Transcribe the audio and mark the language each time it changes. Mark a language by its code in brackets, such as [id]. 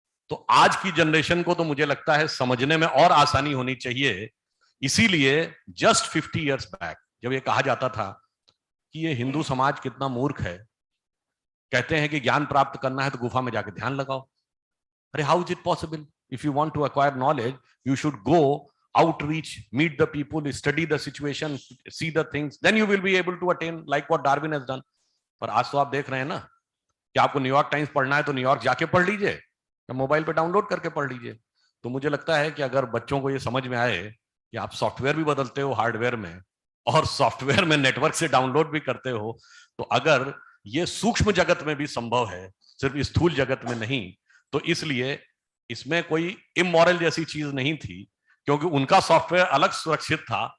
[hi] तो आज की जनरेशन को तो मुझे लगता है समझने में और आसानी होनी चाहिए। इसीलिए [en] just 50 years back [hi] जब ये कहा जाता था कि ये हिंदू समाज कितना मूर्ख है, कहते हैं कि ज्ञान प्राप्त करना है तो गुफा में जाके ध्यान लगाओ। [en] अरे how is it possible? If you want to acquire knowledge, you should go outreach, meet the people, study the situation, see the things, then you will be able to attain like what Darwin has done. [hi] पर आज तो आप देख रहे हैं ना कि आपको न्यूयॉर्क टाइम्स पढ़ना है तो न्यूयॉर्क जाके पढ़ लीजिए, या मोबाइल पे डाउनलोड करके पढ़ लीजिए। तो मुझे लगता है कि अगर बच्चों को ये समझ में आए कि आप सॉफ्टवेयर भी बदलते हो हार्डवेयर में, और सॉफ्टवेयर में नेटवर्क से डाउनलोड भी करते हो, तो अगर ये सूक्ष्म जगत में भी संभव है, सिर्फ स्थूल जगत में नहीं, तो इसलिए इसमें कोई इमोरल जैसी चीज नहीं थी, क्योंकि उनका सॉफ्टवेयर अलग सुरक्षित था।